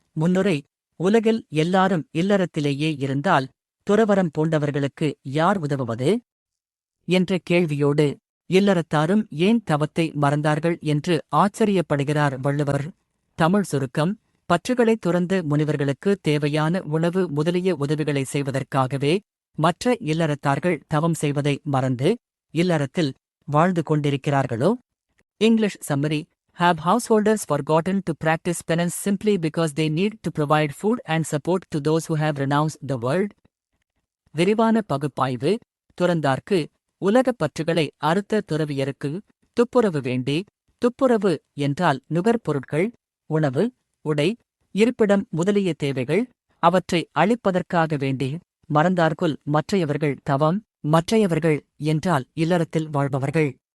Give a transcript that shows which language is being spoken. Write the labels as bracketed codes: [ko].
[ta] முன்னுரை உலகில் எல்லாரும் இல்லறத்திலேயே இருந்தால் துறவறம் பூண்டவர்களுக்கு யார் உதவுவது என்ற கேள்வியோடு இல்லறத்தாரும் ஏன் தவத்தை மறந்தார்கள் என்று ஆச்சரியப்படுகிறார் வள்ளுவர். தமிழ் சுருக்கம்: பற்றுகளை துறந்த முனிவர்களுக்கு தேவையான உணவு முதலிய உதவிகளை செய்வதற்காகவே மற்ற இல்லறத்தார்கள் தவம் செய்வதை மறந்து இல்லறத்தில் வாழ்ந்து கொண்டிருக்கிறார்களோ? [en] English summary: Have householders forgotten to practice penance simply because they need to provide food and support to those who have renounced the world? [ta] விரிவான பகுப்பாய்வு: துறந்தார்க்கு உலகப் பற்றுகளை அறுத்த துறவியருக்கு துப்புரவு வேண்டி. துப்புரவு என்றால் நுகர்பொருட்கள், உணவு, உடை, இருப்பிடம் முதலிய தேவைகள், அவற்றை அளிப்பதற்காக வேண்டி. மறந்தார்க்குல் மற்றையவர்கள் தவம். மற்றையவர்கள் என்றால் இல்லறத்தில் வாழ்பவர்கள்.